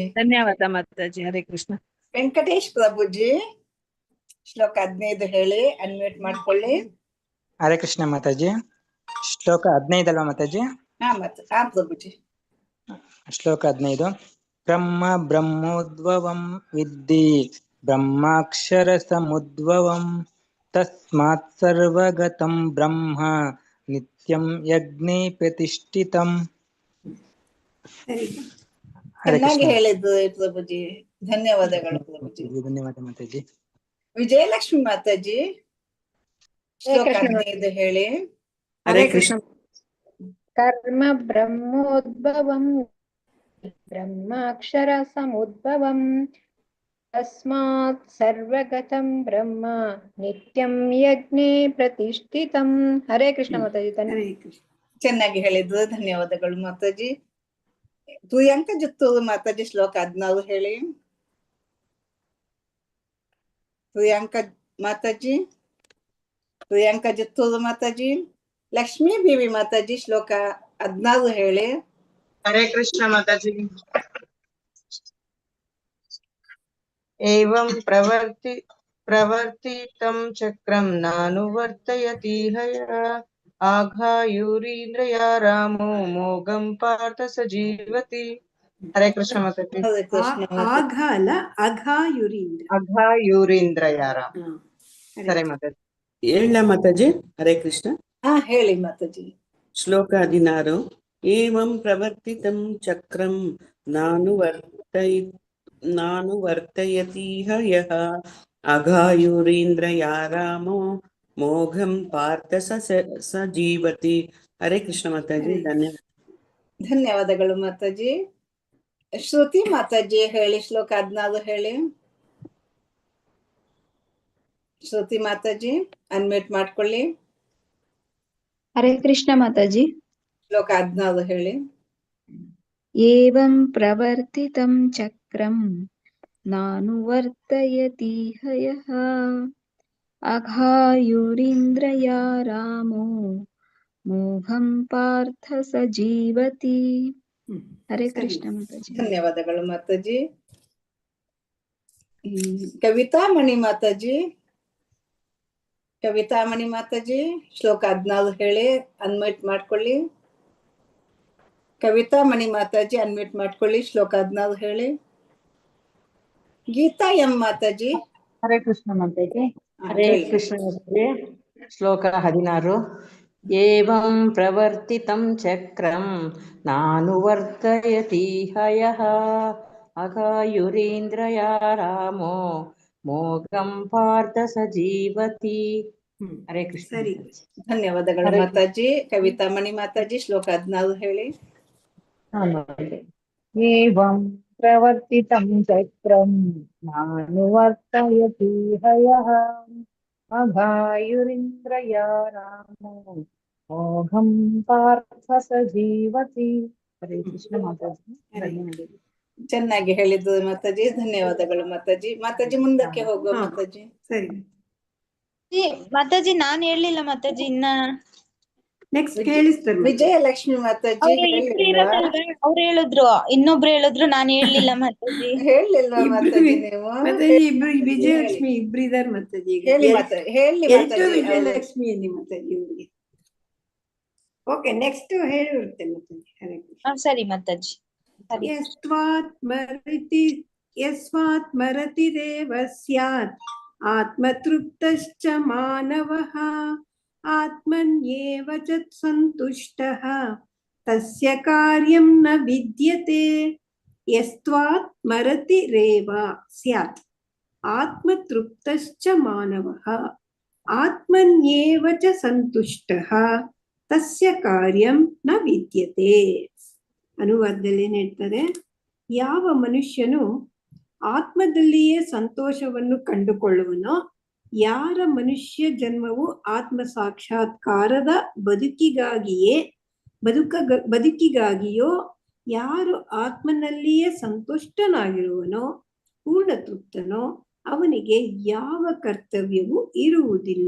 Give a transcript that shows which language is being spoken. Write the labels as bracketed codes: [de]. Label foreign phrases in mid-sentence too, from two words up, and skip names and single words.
[kn] ಧನ್ಯವಾದ ಮಾತಾಜಿ. [sa] ಹರೇ ಕೃಷ್ಣ. [kn] ವೆಂಕಟೇಶ್ ಪ್ರಭುಜಿ ಶ್ಲೋಕ 15 ಹೇಳಿ, ಅನ್ಮ್ಯೂಟ್ ಮಾಡ್ಕೊಳ್ಳಿ. [sa] ಹರೇ ಕೃಷ್ಣ [kn] ಮಾತಾಜಿ. ಶ್ಲೋಕ 15 ಅಲ್ವಾ ಮಾತಾಜಿ? ಹಾ ಪ್ರಭುಜಿ. ಶ್ಲೋಕ 15. [sa] ಬ್ರಹ್ಮೋದ್ಭವಂ ವಿದ್ಧಿ ಬ್ರಹ್ಮಾಕ್ಷರ ಸಮುದ್ಭವಂ ತಸ್ಮಾತ್ ಸರ್ವಗತಂ ಬ್ರಹ್ಮ ನಿತ್ಯಂ ಯಜ್ಞೇ ಪ್ರತಿಷ್ಠಿತಂ. [kn] ಚೆನ್ನಾಗಿ ಹೇಳಿದ್ದು ಪ್ರಭುಜಿ. ಧನ್ಯವಾದಗಳು ಪ್ರಭುಜಿ. ಧನ್ಯವಾದ ಮಾತಾಜಿ. ವಿಜಯಲಕ್ಷ್ಮಿ ಮಾತಾಜಿ ಶ್ಲೋಕ 15 ಹೇಳಿ. [sa] ಹರೇ ಕೃಷ್ಣ. ಕರ್ಮ ಬ್ರಹ್ಮೋದ್ಭವಂ ಬ್ರಹ್ಮಾಕ್ಷರ ಸಮುದ್ಭವಂ ತಸ್ಮಾತ್ ಸರ್ವಗತಂ ಬ್ರಹ್ಮ ನಿತ್ಯಂ ಯಜ್ಞೇ ಪ್ರತಿಷ್ಠಿತಂ. ಹರೇ ಕೃಷ್ಣ [kn] ಮಾತಾಜಿ. [sa] ಹರೇ ಕೃಷ್ಣ. [kn] ಚೆನ್ನಾಗಿ ಹೇಳಿದ್ದು. ಧನ್ಯವಾದಗಳು ಮಾತಾಜಿ. ಪ್ರಿಯಾಂಕ ಜುತ್ತೂರು ಮಾತಾಜಿ ಶ್ಲೋಕ 16 ಹೇಳಿ. ಪ್ರಿಯಾಂಕ ಮಾತಾಜಿ. ಪ್ರಿಯಾಂಕ ಜುತ್ತೂರು ಮಾತಾಜಿ. ಲಕ್ಷ್ಮೀ ದೇವಿ ಮಾತಾಜಿ ಶ್ಲೋಕ 16 ಹೇಳಿ. ಹರೇ ಕೃಷ್ಣ ಮಾತಾಜಿ. [sa] ಏವಂ ಪ್ರವರ್ತಿತಂ ಚಕ್ರಂ ನಾನುವರ್ತಯತೀಹ ಯಃ ಆಘಾಯುರೀಂದ್ರಯಾ ರಾಮೋ ಮೋಘಂ ಪಾರ್ಥ ಸ ಜೀವತಿ. ಹರೇ ಕೃಷ್ಣ [kn] ಮಾತಾಜಿ. ಆಘ ಅಲ್ಲ, ಅಘಾಯುರೀಂದ್ರ. [sa] ಅಘಾಯುರೀಂದ್ರಯಾ ರಾಮ. [kn] ಸರಿ ಮಾತಾಜಿ. ಹೇಳ ಮಾತಾಜಿ. [sa] ಹರೇ ಕೃಷ್ಣ. [kn] ಹೇಳಿ ಮಾತಾಜಿ. [sa] ಶ್ಲೋಕ 16. ಏವಂ ಪ್ರವರ್ತಿತಂ ಚಕ್ರಂ ನಾನುವರ್ತಯತೀಹ ಯಃ ಅಘಾಯುರೀಂದ್ರಯಾ ರಾಮೋ ಮೋಘಂ ಪಾರ್ಥ ಸ ಜೀವತಿ. ಹರೇ ಕೃಷ್ಣ [kn] ಮಾತಾಜಿ. ಧನ್ಯವಾದಗಳು ಮಾತಾಜಿ. ಶ್ರುತಿ ಮಾತಾಜಿ ಹೇಳಿ. ಶ್ಲೋಕ 16 ಹೇಳಿ. ಶ್ರುತಿ ಮಾತಾಜಿ ಅನ್ಮ್ಯೂಟ್ ಮಾಡ್ಕೊಳ್ಳಿ. [sa] ಹರೇ ಕೃಷ್ಣ [kn] ಮಾತಾಜಿ. ಶ್ಲೋಕ 16 ಹೇಳಿ. [sa] ಏವಂ ಪ್ರವರ್ತಿತಂ ಚಕ್ರಂ ನಾನುವರ್ತಯತೀಹ ಯಃ ಅಘಾಯುರೀಂದ್ರಯಾ ರಾಮೋ ಮೋಘಂ ಪಾರ್ಥ ಸ ಜೀವತಿ. ಹರೇ ಕೃಷ್ಣ [kn] ಮಾತಾಜಿ. ಧನ್ಯವಾದಗಳು ಮಾತಾಜಿ. ಕವಿತಾಮಣಿ ಮಾತಾಜಿ. ಕವಿತಾಮಣಿ ಮಾತಾಜಿ ಶ್ಲೋಕ 16 ಹೇಳಿ. ಅನ್ಮ್ಯೂಟ್ ಮಾಡ್ಕೊಳ್ಳಿ. ಕವಿತಾಮಣಿ ಮಾತಾಜಿ ಅನ್ಮ್ಯೂಟ್ ಮಾಡ್ಕೊಳ್ಳಿ. ಶ್ಲೋಕ 16 ಹೇಳಿ. ಗೀತಾ ಎಂ ಮಾತಾಜಿ. [sa] ಹರೇ ಕೃಷ್ಣ [kn] ಮಾತಾಜಿ. [sa] ಹರೇ ಕೃಷ್ಣ [kn] ಮಾತಾಜಿ. [sa] ಶ್ಲೋಕ 16. ಏವಂ ಪ್ರವರ್ತಿತಂ ಚಕ್ರಂ ನಾನುವರ್ತಯತೀಹ ಯಃ ಅಘಾಯುರೀಂದ್ರಯಾ ರಾಮೋ ಮೋಘಂ ಪಾರ್ಥ ಸ ಜೀವತಿ. ಹರೇ ಕೃಷ್ಣ. [kn] ಧನ್ಯವಾದಗಳು ಮಾತಾಜಿ. ಕವಿತಾಮಣಿ ಮಾತಾಜಿ ಶ್ಲೋಕ 16 ಹೇಳಿ. [sa] ಏವಂ ಪ್ರವರ್ತಿತಂ ಚಕ್ರಂ ನಾನುವರ್ತಯತೀಹ ಯಃ ಅಘಾಯುರೀಂದ್ರಯಾ ರಾಮೋ ಮೋಘಂ ಪಾರ್ಥ ಸ ಜೀವತಿ. ಹರೇ ಕೃಷ್ಣ [kn] ಮಾತಾಜಿ. ಧನ್ಯವಾದಗಳು. ಚೆನ್ನಾಗಿ ಹೇಳಿದ್ದು ಮಾತಾಜಿ. ಧನ್ಯವಾದಗಳು ಮಾತಾಜಿ. ಮಾತಾಜಿ ಮುಂದಕ್ಕೆ ಹೋಗುವ ಮಾತಾಜಿ. ಸರಿ ಮಾತಾಜಿ. ನಾನ್ ಹೇಳಲಿಲ್ಲ ಮಾತಾಜಿ ಇನ್ನ. ನೆಕ್ಸ್ಟ್ ಕೇಳಿಸ್ತಾರೆ ವಿಜಯಲಕ್ಷ್ಮಿ ಮಾತಾಜಿ ಅವ್ರು ಹೇಳಿದ್ರು, ಇನ್ನೊಬ್ರು ಹೇಳಿದ್ರು, ನಾನು ಹೇಳಲಿಲ್ಲ ಮಾತಾಜಿ. ಹೇಳಲಿಲ್ವಾ ಮಾತಾಜಿ ನೀವು? ಮಾತಾಜಿ ಇಬ್ರು ವಿಜಯಲಕ್ಷ್ಮಿ ಇಬ್ರಿದಾರ್ ಮಾತಾಜಿ. ಹೇಳಿ ಮಾತಾಜಿ ವಿಜಯಲಕ್ಷ್ಮಿ ಅಲ್ಲಿ ಮಾತಾಜಿ ಇವ್ರಿಗೆ. ಓಕೆ, ನೆಕ್ಸ್ಟ್ ಹೇಳಿರುತ್ತೆ ಮಾತಾಜಿ. [sa] ಹರೇ ಕೃಷ್ಣ. [kn] ಸರಿ ಮಾತಾಜಿ. [sa] ಯಸ್ಮಾತ್ ಮರತಿರೇವ ಸ್ಯಾತ್ ಆತ್ಮತೃಪ್ತಶ್ಚ ಮಾನವಃ ಆತ್ಮನ್ಯೇವ ಚ ಸಂತುಷ್ಟಃ ತಸ್ಯ ಕಾರ್ಯಂ ನ ವಿದ್ಯತೆ. ಯಸ್ತ್ವಾತ್ ಮರತಿರೇವ ಸ್ಯಾತ್ ಆತ್ಮತೃಪ್ತಶ್ಚ ಮಾನವಃ ಆತ್ಮನ್ಯೇವ ಚ ಸಂತುಷ್ಟಃ ತಸ್ಯ ಕಾರ್ಯಂ ನ ವಿದ್ಯತೆ. [kn] ಅನುವಾದದಲ್ಲಿ ಏನ್ ಹೇಳ್ತಾರೆ? ಯಾವ ಮನುಷ್ಯನು ಆತ್ಮದಲ್ಲಿಯೇ ಸಂತೋಷವನ್ನು ಕಂಡುಕೊಳ್ಳುವನೋ, ಯಾರ ಮನುಷ್ಯ ಜನ್ಮವು ಆತ್ಮ ಸಾಕ್ಷಾತ್ಕಾರದ ಬದುಕಿಗಾಗಿಯೋ, ಯಾರು ಆತ್ಮನಲ್ಲಿಯೇ ಸಂತುಷ್ಟನಾಗಿರುವನೋ, ಪೂರ್ಣ ತೃಪ್ತನೋ, ಅವನಿಗೆ ಯಾವ ಕರ್ತವ್ಯವೂ ಇರುವುದಿಲ್ಲ.